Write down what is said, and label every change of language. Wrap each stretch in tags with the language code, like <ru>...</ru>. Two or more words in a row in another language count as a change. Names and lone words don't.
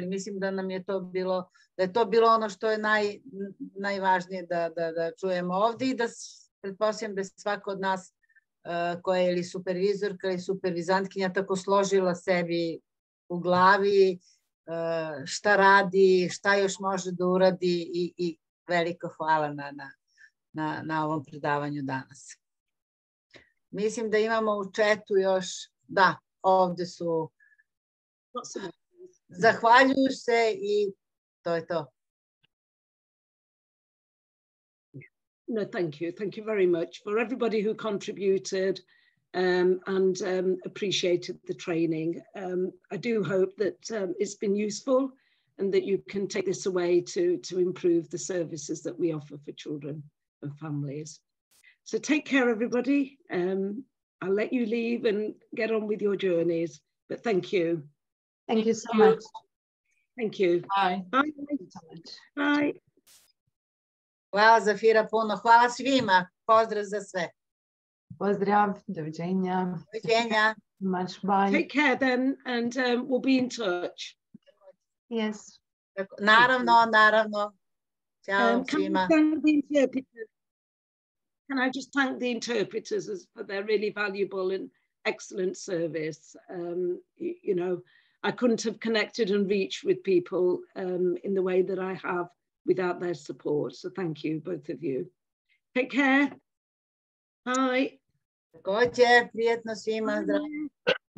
<sr>Mislim da nam je to bilo, da je to bilo ono što je najvažnije da čujemo ovde i da pretpostavljam da svako od nas koja je ili supervizorka ili supervizantkinja tako složila sebi u glavi šta radi, šta još može da uradi i veliko hvala na ovom predavanju danas. Mislim da imamo u chatu još, da, ovde su Zahvaljujuš se I to je to.</sr> <en>No, thank you. Thank you very much for everybody who contributed and appreciated the training. I do hope that it's been useful and that you can take this away to improve the services that we offer for children and families. So take care, everybody. I'll let you leave and get on with your journeys, but thank you. Thank you so much. Thank you. Bye. Bye. Thank you so much. Bye.</en> <sr>Hvala Zafira puno. Hvala svima. Pozdrav za sve. Pozdrav. Doviđenja. Doviđenja.</sr> <en>Much bye. Take care then, and we'll be in touch. Yes.</en> <sr>Naravno, naravno. Ćao svima.</sr> <en>Can I just thank the interpreters for their really valuable and excellent service? You know, I couldn't have connected and reached with people in the way that I have without their support. So thank you, both of you. Take care. Bye.</en> <sr>Takođe, prijetno svima. Zdravo.</sr>